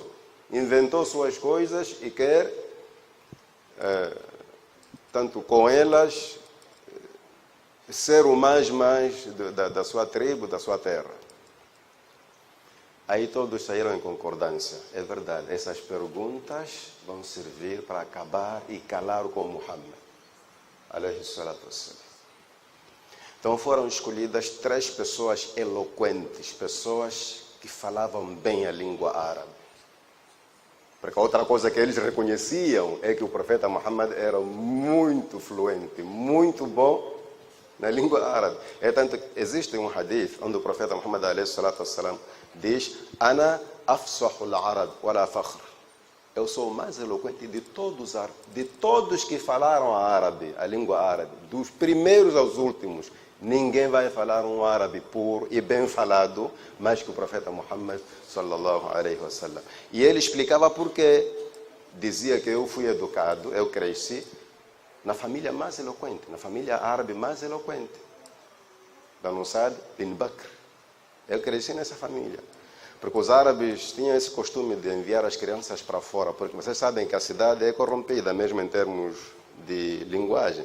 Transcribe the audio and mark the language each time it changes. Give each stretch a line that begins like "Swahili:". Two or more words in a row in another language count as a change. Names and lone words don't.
Portuguese: Inventou suas coisas e quer, tanto com elas, ser o mais da sua tribo, da sua terra. Aí todos saíram em concordância. É verdade, essas perguntas vão servir para acabar e calar com Muhammad.
Arabic: عليه الصلاة والسلام.
Portuguese: Então foram escolhidas 3 pessoas eloquentes, pessoas que falavam bem a língua árabe. Porque outra coisa que eles reconheciam é que o profeta Muhammad era muito fluente, muito bom na língua árabe. É tanto que existe um hadith onde o profeta Muhammad diz:
Arabic: أنا أفصح العرب ولا فخر.
Portuguese: Eu sou o mais eloquente de todos os árabes, de todos que falaram árabe, a língua árabe, dos primeiros aos últimos. Ninguém vai falar um árabe puro e bem falado mais que o profeta Muhammad
Arabic: صلى الله عليه وسلم.
Portuguese: E ele explicava por quê. Dizia que eu fui educado, eu cresci na família mais eloquente, na família árabe mais eloquente. Banu Sa'd bin Bakr. Eu cresci nessa família. Porque os árabes tinham esse costume de enviar as crianças para fora, porque vocês sabem que a cidade é corrompida, mesmo em termos de linguagem.